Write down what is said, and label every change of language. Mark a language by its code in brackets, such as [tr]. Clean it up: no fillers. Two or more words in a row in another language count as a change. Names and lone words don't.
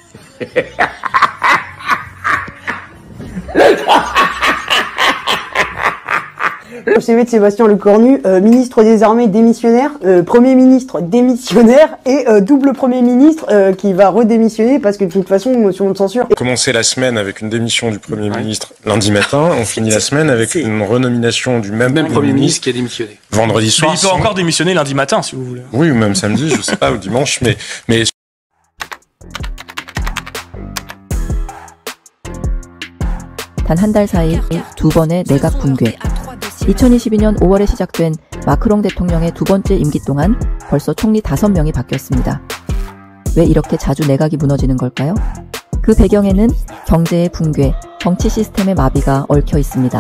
[fr] Le CV de Sébastien Lecornu, ministre des Armées démissionnaire, Premier ministre démissionnaire et double Premier ministre qui va redémissionner parce que de toute façon, motion de censure. Commencer la semaine avec une démission du Premier ministre lundi matin, on finit la semaine avec une renomination du même Premier ministre qui a démissionné. Vendredi soir. Mais il peut encore démissionner lundi matin si vous voulez. Oui, ou même samedi, je sais pas, ou dimanche, mais... [ko] 단 한 달 사이 두 번의 내각 붕괴. 2022년 5월에 시작된 마크롱 대통령의 두 번째 임기 동안 벌써 총리 5명이 바뀌었습니다. 왜 이렇게 자주 내각이 무너지는 걸까요? 그 배경에는 경제의 붕괴, 정치 시스템의 마비가 얽혀 있습니다.